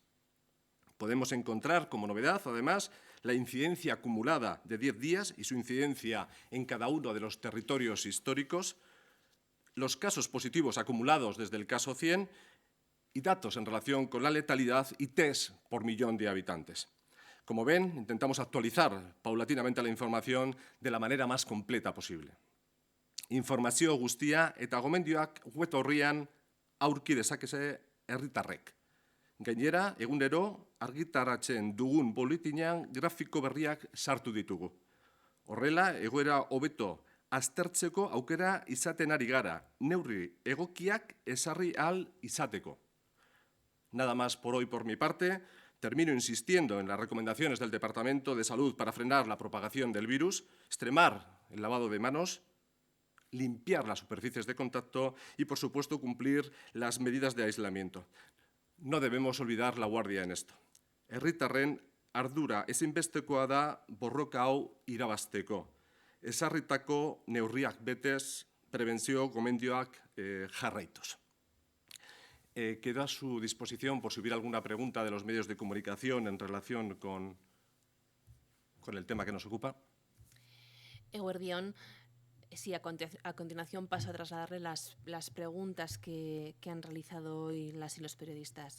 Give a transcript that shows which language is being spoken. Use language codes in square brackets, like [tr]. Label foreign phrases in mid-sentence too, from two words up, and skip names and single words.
[es] Podemos encontrar como novedad, además, la incidencia acumulada de 10 días y su incidencia en cada uno de los territorios históricos, los casos positivos acumulados desde el caso 100 y datos en relación con la letalidad y test por millón de habitantes. Como ven, intentamos actualizar paulatinamente la información de la manera más completa posible. [eu] Informazio guztia eta gomendioak web orrian aurki dezakete herritarrek. Gainera, egunero argitaratzen dugun boletinean grafiko berriak sartu ditugu. Horrela, egoera hobeto aztertzeko aukera izaten ari gara, neurri egokiak ezarri ahal izateko. [es] Nada más por hoy por mi parte. Termino insistiendo en las recomendaciones del Departamento de Salud para frenar la propagación del virus, extremar el lavado de manos, limpiar las superficies de contacto y, por supuesto, cumplir las medidas de aislamiento. No debemos olvidar la guardia en esto. [eu] Herritarren ardura ezinbestekoa da borroka hau irabazteko. Ezarritako neurriak betez, prebentzio gomendioak jarraituz. [es] Quedo a su disposición por si hubiera alguna pregunta de los medios de comunicación en relación con el tema que nos ocupa. Eguerdión, sí, a continuación paso a trasladarle las preguntas que han realizado hoy las y los periodistas.